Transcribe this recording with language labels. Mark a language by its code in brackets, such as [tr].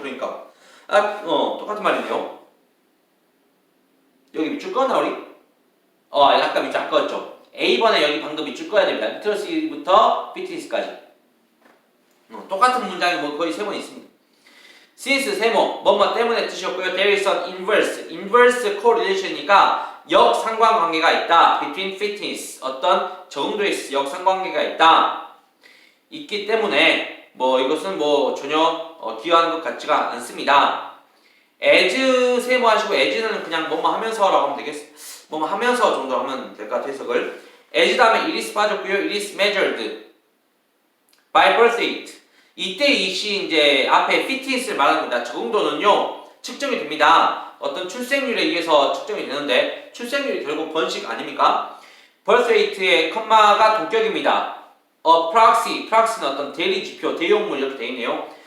[ko] 그러니까 똑같은 말이네요. 여기 밑줄 꺼나 우리? 약간 밑줄 안 꺼졌죠. A번에 여기 방금 밑줄 꺼야 됩니다. 리터러시부터 fitness까지. 똑같은 문장이 뭐 거의 3번 있습니다. since 세모 뭐뭐 때문에 뜻이었고요. [en] there is an inverse correlation이니까 [ko] 역상관관계가 있다. [en] between fitness [ko] 어떤 적응도에 역상관계가 있기 때문에 뭐 이것은 뭐 전혀 기여하는 것 같지가 않습니다. as 세모 하시고 as는 그냥 뭐뭐 하면서라고 하면 되겠어. 뭐뭐 하면서 정도 하면 될 것 같아 해석을. [en] as [ko] 다음에 [en] it is [ko] 빠졌고요. [en] it is measured by birth rate. [ko] 이때 이시 이제 앞에 fitness를 말하는 겁니다. 적응도는요 측정이 됩니다. 어떤 출생률에 의해서 측정이 되는데 출생률이 결국 번식 아닙니까? birth rate의 컴마가 동격입니다. proxy는 어떤 대리 지표, 대용물 이렇게 되어 있네요.